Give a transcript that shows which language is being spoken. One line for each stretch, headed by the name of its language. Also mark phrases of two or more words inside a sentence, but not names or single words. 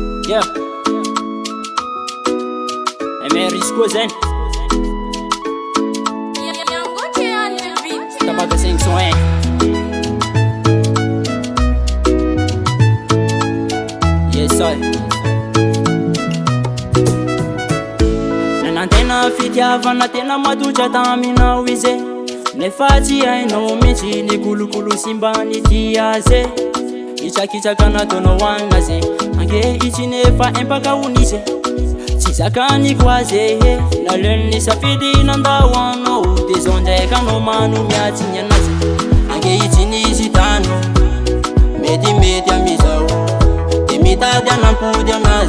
Malagasy: Yeah. MRIS koa zany tabaga 501.
English: Yes sir.
Malagasy: Nanantena fitiavana tena matotra taminao izy nefa tsy hainao mihitsy ny kolokolo simbany ty azy Ichakitaka nataonao anazy ange ichi nefa empaka unize tsy zakany koa ze naleny nisafidy nandahoanao de zao ndraiky anao manome atsiny anazy ange ichi nisy tano mety amizao de mitady anampody anazy